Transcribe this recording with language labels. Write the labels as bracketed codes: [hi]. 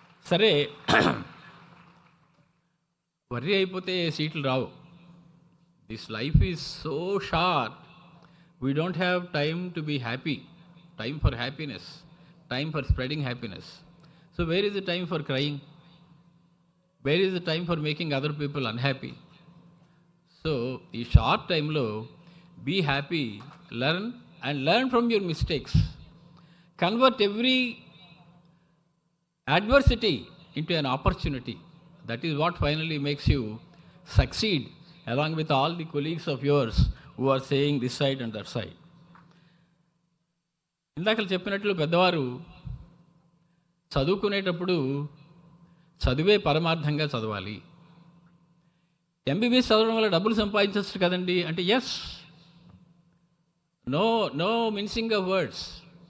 [te] సరే, వర్రీ అయిపోతే సీట్లు రావు. [en] This life is so short, we don't have time to be happy, time for happiness, time for spreading happiness. So where is the time for crying? Where is the time for making other people unhappy? So [te] ఈ short టైంలో [en] be happy, learn from your mistakes. Convert every adversity into an opportunity. That is what finally makes you succeed along with all the colleagues of yours who are saying this side and that side. [te] ఇందాక చెప్పినట్లు పెద్దవారు చదువుకునేటప్పుడు చదివే పరమార్థంగా చదవాలి. MBBS చదవడం వల్ల డబ్బులు సంపాదించవచ్చు కదండి అంటే, [en] Yes, no mincing of words.